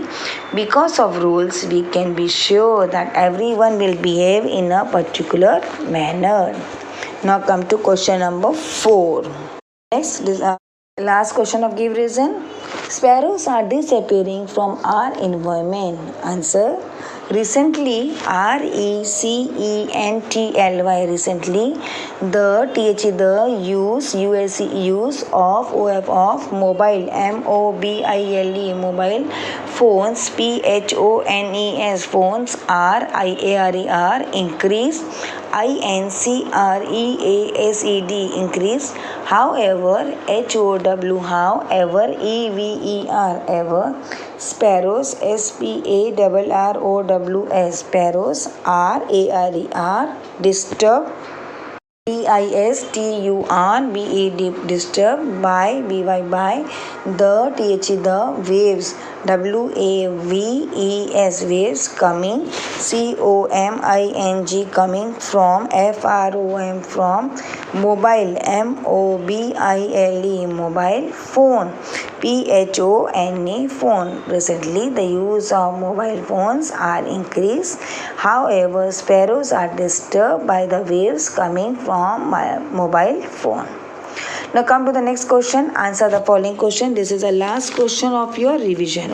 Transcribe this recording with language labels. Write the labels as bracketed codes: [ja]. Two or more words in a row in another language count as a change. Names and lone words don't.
[en] Because of rules, we can be sure that everyone will behave in a particular manner. Now come to question number 4. Next, this last question of give reason. Sparrows are disappearing from our environment. Answer. Recently, R-E-C-E-N-T-L-Y, recently. The, T-H-E, the, use, U-S-E, use of, O-F, of, mobile, M-O-B-I-L-E, mobile. Phones, P-H-O-N-E-S, phones, R-I-A-R-E-R, increase. I-N-C-R-E-A-S-E-D, increase. However, H-O-W, however, E-V-E-R, ever. Sparrows, S-P-A-R-R-O-W-S, sparrows, R-A-R-E-R, disturb, D-I-S-T-U-R-B-E-D, disturb, by, B-Y, by, the, T-H-E, the, waves, W-A-V-E-S, waves, coming, C-O-M-I-N-G, coming, from, F-R-O-M, from, mobile, M-O-B-I-L-E, mobile, phone, P-H-O-N-E, phone. Recently, the use of mobile phones are increased. However, sparrows are disturbed by the waves coming from my mobile phone. Now come to the next question. Answer the following question. This is the last question of your revision.